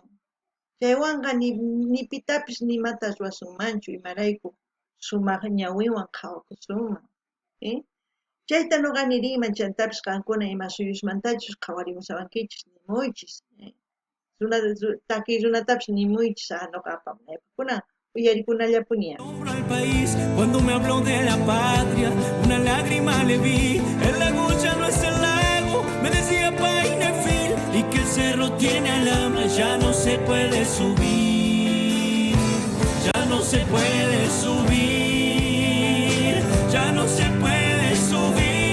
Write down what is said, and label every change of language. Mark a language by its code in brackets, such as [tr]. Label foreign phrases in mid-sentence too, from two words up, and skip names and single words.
[qu] Chaywanqa ni pitapis nimatas ruwasunmanchu imarayku sumaq ñawiwan qhawakusunman. Chayta ñuqa niriyman chantapis qankuna ima suyusmantachus qhawarimusawankichis nimuychis. Takiy runatapis nimuychis ñuqa apamunaypaqkunan uyarikunallapuni. [es] Al país cuando me habló de la patria, una lágrima le vi, el lago ya no es el lago, me decía Painefil, y que el cerro tiene alambre, ya no se puede subir, ya no se puede subir, ya no se puede subir.